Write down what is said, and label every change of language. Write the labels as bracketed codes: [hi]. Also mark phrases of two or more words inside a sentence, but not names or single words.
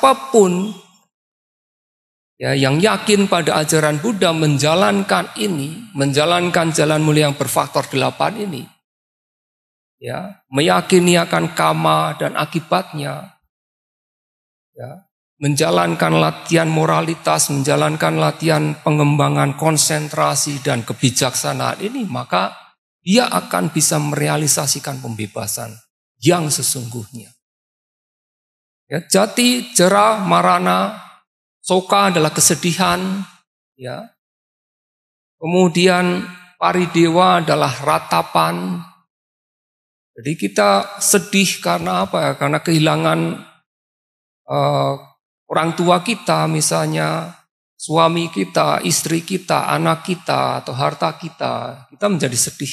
[id] Bahwa siapapun Ya, yang yakin pada ajaran Buddha menjalankan ini, menjalankan jalan mulia yang berfaktor 8 ini, ya, meyakini akan karma dan akibatnya, ya, menjalankan latihan moralitas, menjalankan latihan pengembangan konsentrasi dan kebijaksanaan ini, maka dia akan bisa merealisasikan pembebasan yang sesungguhnya. Ya, [pi] jati, jera, marana, soka [id] adalah kesedihan, ya. Kemudian paridewa adalah ratapan. Jadi kita sedih karena apa ya? Karena kehilangan orang tua kita, misalnya suami kita, istri kita, anak kita, atau harta kita menjadi sedih.